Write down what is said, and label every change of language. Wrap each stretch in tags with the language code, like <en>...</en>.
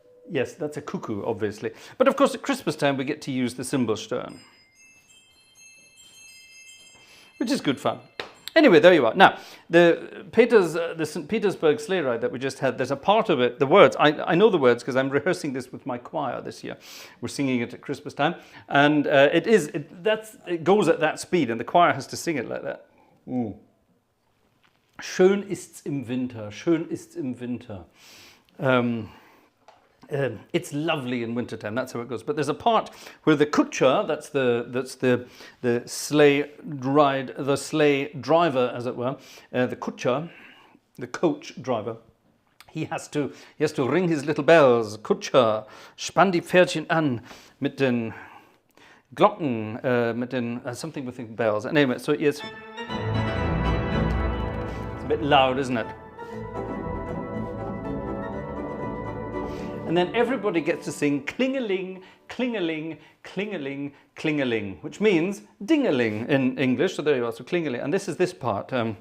<en>Yes, that's a cuckoo, obviously. But of course, at Christmas time, we get to use the Cymbelstern, which is good fun. Anyway, there you are. Now, the St. Petersburg sleigh ride that we just had, there's a part of it, the words, I know the words because I'm rehearsing this with my choir this year. We're singing it at Christmas time. And it goes at that speed, and the choir has to sing it like that. Ooh.</en> <de>Schön ist's im Winter, schön ist's im Winter.</de> <en>It's lovely in wintertime. That's how it goes. But there's a part where the kutscher, that's the sleigh ride, the sleigh driver, as it were, the kutscher, the coach driver. He has to ring his little bells.</en> <de>Kutscher, spann die Pferdchen an mit den Glocken, mit den</de> <en>something with the bells. And anyway, so it's a bit loud, isn't it? And then everybody gets to sing kling-a-ling, kling-a-ling, kling-a-ling, kling-a-ling, which means ding-a-ling in English. So there you are, so kling-a-ling. And this is this part.</en>